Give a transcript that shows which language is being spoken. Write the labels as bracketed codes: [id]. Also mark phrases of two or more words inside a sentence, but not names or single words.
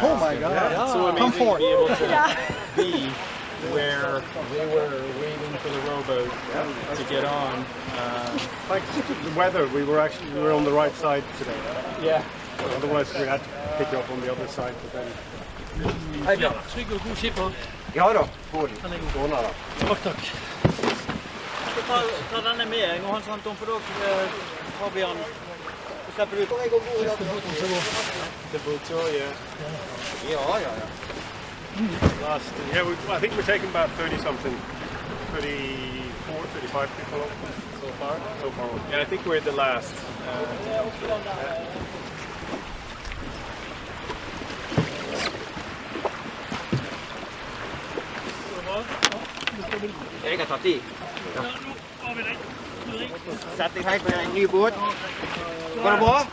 [en] Oh my God. Yeah. It's so amazing to be able to be where they were waiting for the rowboat to get on. Like the weather, we were on the right side today. Yeah. Otherwise we had to pick you up on the other side. But then. [no] Hei Bjørn. Trygg og god skipper. Ja da, får du. Han er god. Takk, takk. Jeg skal ta denne med en gang, for da har vi han. Slipper ut. [en] The boat tour, yeah. [no] Ja. [en] Last, I think we're taking about 30-something, 34, 35 people so far. Yeah, I think we're the last. [no] Jeg har tatt i. Sett deg helt på en ny båt. Går det bra?